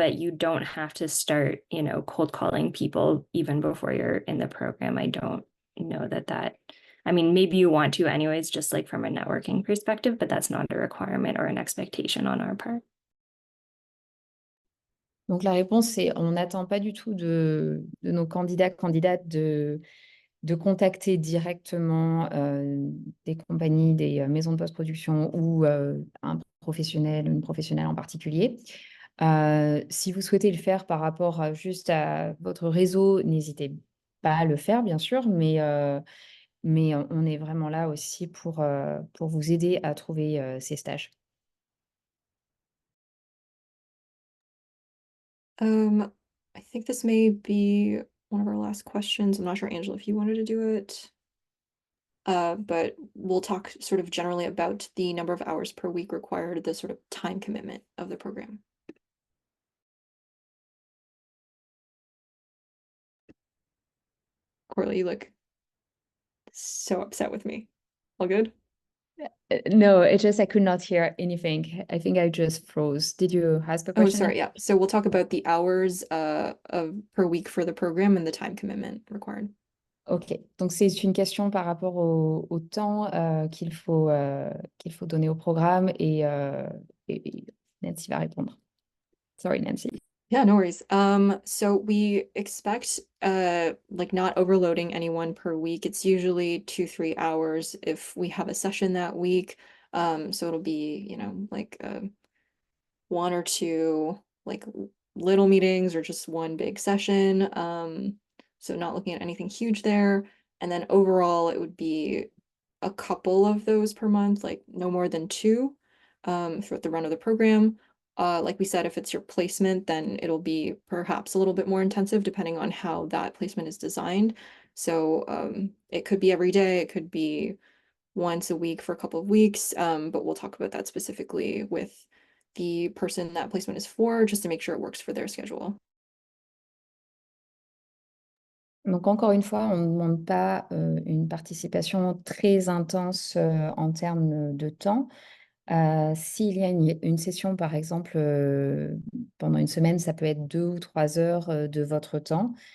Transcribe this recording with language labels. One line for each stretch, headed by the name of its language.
English: But you don't have to start, cold calling people even before you're in the program. I don't know that. I mean, maybe you want to anyways, just like from a networking perspective, but that's not a requirement or an expectation on our part.
French: Donc la réponse, c'est on n'attend pas du tout de nos candidates de contacter directement des compagnies, des maisons de post-production ou un professionnel, une professionnelle en particulier. Si vous souhaitez le faire par rapport juste à votre réseau, n'hésitez pas à le faire, bien sûr, mais on est vraiment là aussi pour vous aider à trouver ces stages.
English: I think this may be one of our last questions. I'm not sure, Angela, if you wanted to do it. But we'll talk sort of generally about the number of hours per week required, the sort of time commitment of the program. Corley, you look so upset with me. All good? No, it just I could not hear anything. I think I just froze. Did you ask a Oh, question? sorry, yeah. So we'll talk about the hours per week for the program and the time commitment required.
French: Ok, donc c'est une question par rapport au temps qu'il faut donner au programme et Nancy va répondre.
English: Sorry, Nancy. Yeah, no worries. So we expect like not overloading anyone per week. It's usually 2, 3 hours if we have a session that week. So it'll be, like one or two like little meetings or just one big session. So not looking at anything huge there. And then overall it would be a couple of those per month, like no more than two, throughout the run of the program. Like we said, if it's your placement, then it'll be perhaps a little bit more intensive depending on how that placement is designed. So it could be every day, it could be once a week for a couple of weeks, but we'll talk about that specifically with the person that placement is for, just to make sure it works for their schedule.
French: Donc encore une fois, on ne demande pas une participation très intense en termes de temps. S'il y a une session, par exemple, pendant une semaine, ça peut être 2 ou 3 heures de votre temps.